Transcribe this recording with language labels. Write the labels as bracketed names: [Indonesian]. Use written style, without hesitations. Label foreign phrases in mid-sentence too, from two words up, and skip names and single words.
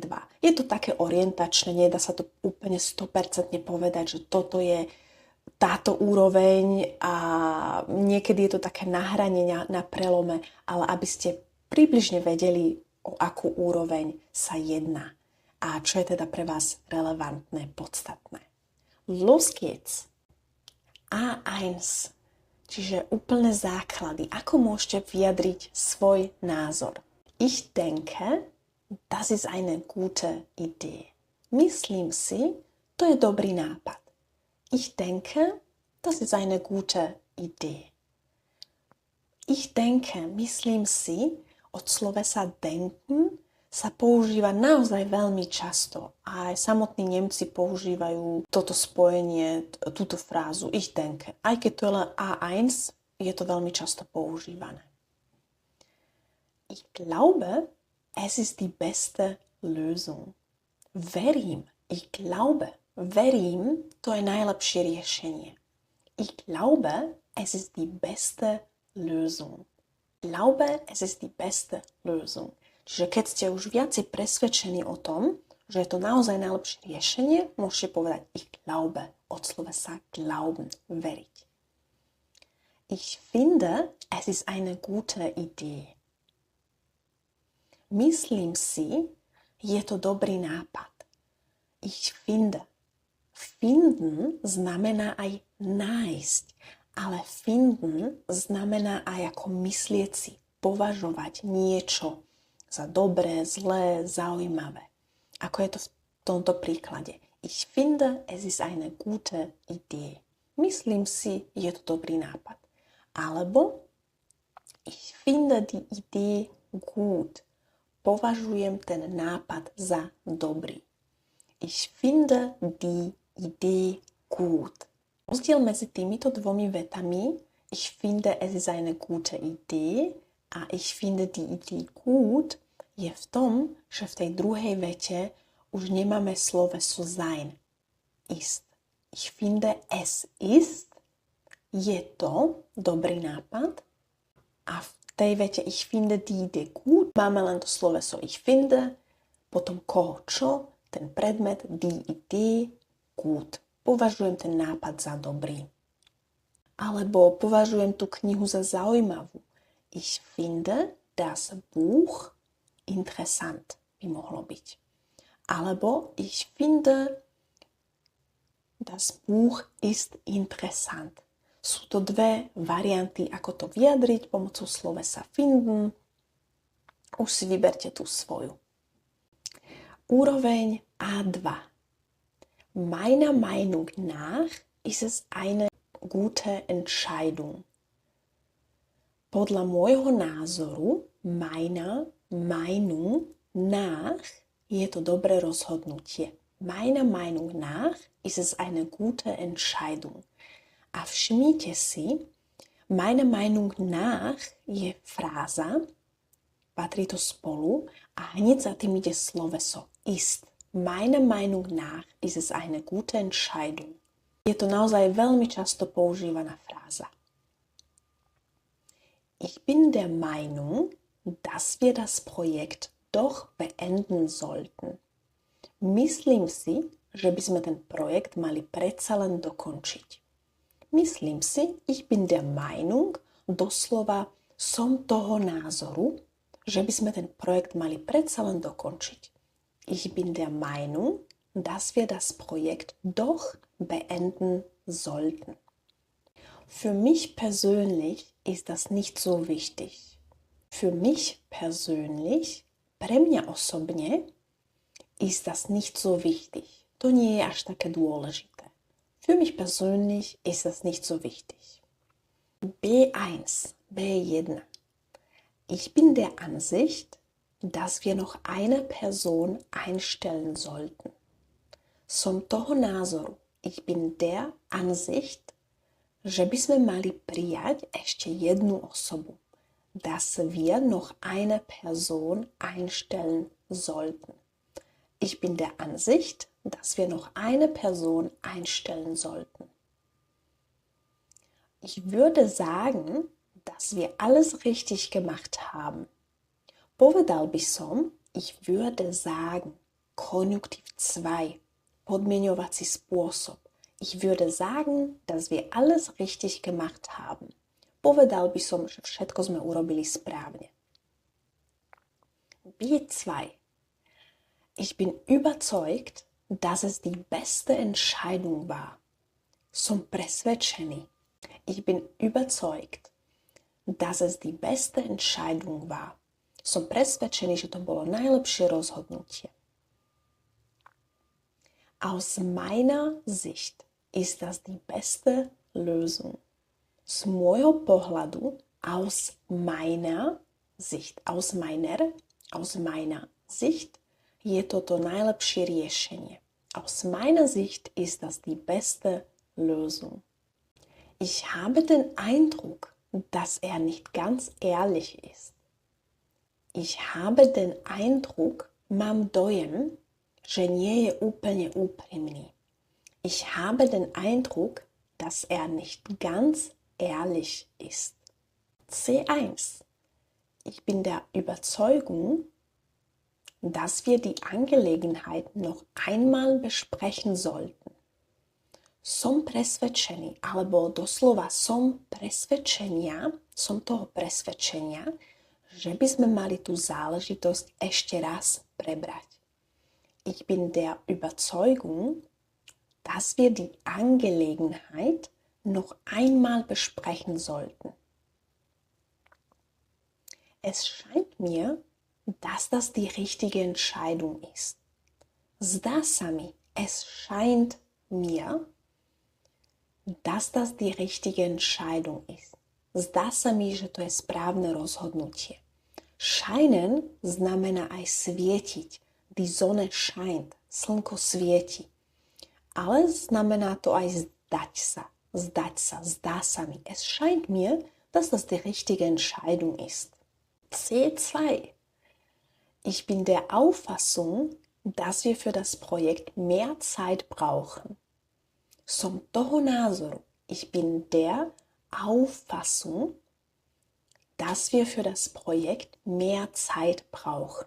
[Slovak] Je to také orientačné, nedá sa to úplne 100% povedať, že toto je táto úroveň a niekedy je to také nahranie na prelome, ale aby ste približne vedeli, o akú úroveň sa jedná a čo je teda pre vás relevantné, podstatné. [German] Los geht's. [Slovak] A1, čiže úplné základy. Ako môžete vyjadriť svoj názor? [German] Ich denke, das ist eine gute Idee. [Slovak] Myslím si, to je dobrý nápad. [German] Ich denke, das ist eine gute Idee. Ich denke, [Slovak] myslím si, od slovesa denken sa používa naozaj veľmi často. A aj samotní Nemci používajú toto spojenie, túto frázu [German] ich denke. [Slovak] Aj keď to je len A1, je to veľmi často používané. [German] Ich glaube, es ist die beste Lösung. Verím, ich glaube. [Slovak] Verím, to je najlepšie riešenie. [German] Ich glaube, es ist die beste Lösung. Glaube, es ist die beste Lösung. [Slovak] Čiže keď ste už viacej presvedčení o tom, že je to naozaj najlepšie riešenie, môžete povedať [German] ich glaube, [Slovak] od slovesa glauben, veriť. [German] Ich finde, es ist eine gute Idee. [Slovak] Myslím si, je to dobrý nápad. [German] Ich finde. [Slovak] Finden znamená aj nájsť, ale finden znamená aj ako myslieť si, považovať niečo za dobré, zlé, zaujímavé. Ako je to v tomto príklade. [German] Ich finde, es ist eine gute Idee. [Slovak] Myslím si, je to dobrý nápad. [German] Alebo ich finde die Idee gut. [Slovak] Považujem ten nápad za dobrý. [German] Ich finde die Idee gut. [Slovak] Rozdiel medzi týmito dvomi vetami [German] ich finde, es ist eine gute Idee [Slovak] a [German] ich finde die Idee gut [Slovak] je v tom, že v tej druhej vete už nemáme sloveso sein. [German] Ist. Ich finde, es ist, [Slovak] je to dobrý nápad a v tej vete [German] ich finde die Idee gut [Slovak] máme len to sloveso [German] ich finde, [Slovak] potom koho čo, ten predmet [German] die Idee gut. [Slovak] Považujem ten nápad za dobrý. Alebo považujem tú knihu za zaujímavú. [German] Ich finde das Buch interessant [Slovak] by mohlo byť. [German] Alebo ich finde das Buch ist interessant. [Slovak] Sú to dve varianty, ako to vyjadriť pomocou slovesa finden. Už si vyberte tú svoju. Úroveň A2. [German] Meiner Meinung nach ist es eine gute Entscheidung. [Slovak] Podľa môjho názoru, [German] meiner Meinung nach, [Slovak] je to dobré rozhodnutie. [German] Meiner Meinung nach ist es eine gute Entscheidung. [Slovak] A všimnite si, [German] meiner Meinung nach [Slovak] je fráza, patrí to spolu a hneď za tým ide sloveso ist. [German] Meiner Meinung nach ist es eine gute Entscheidung. [Slovak] Je to naozaj veľmi často používaná fráza. [German] Ich bin der Meinung, dass wir das Projekt doch beenden sollten. [Slovak] Myslím si, že by sme ten projekt mali predsa len dokončiť. Myslím si, [German] ich bin der Meinung, [Slovak] doslova som toho názoru, že by sme ten projekt mali predsa len dokončiť. [German] Ich bin der Meinung, dass wir das Projekt doch beenden sollten. Für mich persönlich ist das nicht so wichtig. Für mich persönlich, [Slovak] pre mňa osobne, [German] ist das nicht so wichtig. [Slovak] To nie je až také dôležité. [German] Für mich persönlich ist das nicht so wichtig. [Slovak] B1, B1. [German] Ich bin der Ansicht, dass wir noch eine Person einstellen sollten. [Slovak] Som toho názoru. [German] Ich bin der Ansicht, [Slovak] že by sme mali prijať ešte jednu osobu. [German] Dass wir noch eine Person einstellen sollten. Ich bin der Ansicht, dass wir noch eine Person einstellen sollten. Ich würde sagen, dass wir alles richtig gemacht haben. [Slovak] Povedal by som, [German] ich würde sagen, konjunktiv 2, [Slovak] podmieňovací spôsob. [German] Ich würde sagen, dass wir alles richtig gemacht haben. [Slovak] Povedal by som, že všetko sme urobili správne. B2. [German] Ich bin überzeugt, dass es die beste Entscheidung war. [Slovak] Som presvedčený. [German] Ich bin überzeugt, dass es die beste Entscheidung war. [Slovak] Som presvedčený, že to bolo najlepšie rozhodnutie. [German] Aus meiner Sicht ist das die beste Lösung. [Slovak] Z môjho pohľadu, [German] aus meiner Sicht, aus meiner Sicht, [Slovak] je toto najlepšie riešenie. [German] Aus meiner Sicht ist das die beste Lösung. Ich habe den Eindruck, dass er nicht ganz ehrlich ist. Ich habe den Eindruck, [Slovak] mám dojem, že nie je úplne úprimný. [German] Ich habe den Eindruck, dass er nicht ganz ehrlich ist. [Slovak] C1. [German] Ich bin der Überzeugung, dass wir die Angelegenheit noch einmal besprechen sollten. [Slovak] Som presvedčený, alebo doslova som toho presvedčenia, že by sme mali tú záležitosť ešte raz prebrať. [German] Ich bin der Überzeugung, dass wir die Angelegenheit noch einmal besprechen sollten. Es scheint mir, dass das die richtige Entscheidung ist. [Slovak] Zdá sa mi, [German] es scheint mir, dass das die richtige Entscheidung ist. [Slovak] Zdá sa mi, že to je správne rozhodnutie. Scheinen znamená aj svietiť. [German] Die Sonne scheint. [Slovak] Slnko svieti. Ale znamená to aj zdať sa. Zdá sa mi. [German] Es scheint mir, dass das die richtige Entscheidung ist. [Slovak] C2. [German] Ich bin der Auffassung, dass wir für das Projekt mehr Zeit brauchen. [Slovak] Som toho názoru. [German] Ich bin der Auffassung, dass wir für das Projekt mehr Zeit brauchen.